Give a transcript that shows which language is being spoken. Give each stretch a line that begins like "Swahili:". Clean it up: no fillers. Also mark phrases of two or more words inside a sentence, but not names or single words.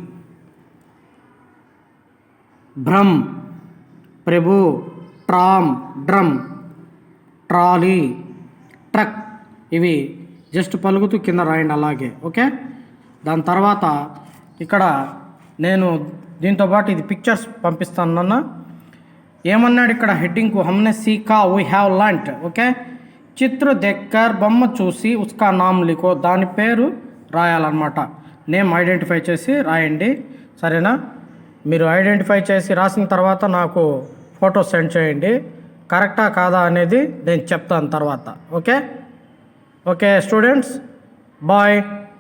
Hindi: भ्रम प्रभु
English: tram drum trolley truck.
Telugu: ఇవి జస్ట్ పలుకుతూ కింద రాయండి అలాగే. ఓకే, దాని తర్వాత ఇక్కడ నేను దీంతో పాటు ఇది పిక్చర్స్ పంపిస్తాను నాన్న. ఏమన్నాడు ఇక్కడ హెడ్డింగ్కు,
Hindi: हमने सीखा
English: we have learned.
Hindi: ఓకే, चित्र देखकर
Telugu: బొమ్మ చూసి
Hindi: उसका नाम लिखो,
Telugu: దాని పేరు రాయాలన్నమాట.
English: name identify
Telugu: చేసి రాయండి, సరేనా? మీరు ఐడెంటిఫై చేసి రాసిన తర్వాత నాకు
English: photo send
Telugu: చేయండి. కరెక్టా కాదా అనేది నేను చెప్తాను తర్వాత.
English: Okay okay students, bye.